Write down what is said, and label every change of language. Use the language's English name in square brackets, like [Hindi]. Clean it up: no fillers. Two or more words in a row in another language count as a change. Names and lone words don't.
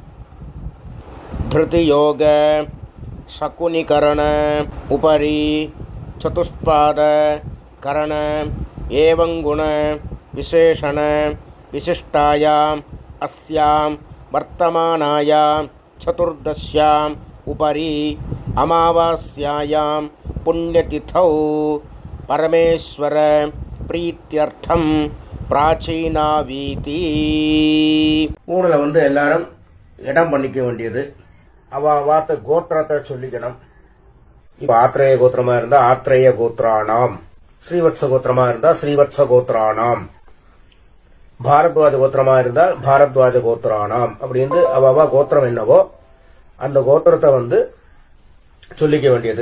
[Sanskrit] धृतियोग शकुनिकरण उपरि चतुष्पाद करण एवं गुण विशेषण विशिष्टायाम् अस्यां वर्तमानायां चतुर्दश्याम् उपरि अमावास्यायां पुण्यतिथौ परमेश्वर प्रीत्यर्थं प्राचीनावीति. [Tamil] ஊரில் எல்லாரும் இடம் பண்ணிக்க வேண்டியது. வார்த்தை கோத்திரத்தை சொல்லிக்கணும். இப்ப ஆத்ரேய கோத்திரமா இருந்தா [Sanskrit] आत्रेय गोत्राणाम्, [Tamil] ஸ்ரீவத்ச கோத்திரமா இருந்தா [Sanskrit] श्रीवत्स गोत्राणाम्, [Tamil] பாரத்வாஜ கோத்திரமா இருந்தா [Sanskrit] भारद्वाज गोत्राणाम् [Tamil] அப்படின்னு அவ கோத்திரம் என்னவோ அந்த கோத்திரத்தை சொல்லிக்க வேண்டியது.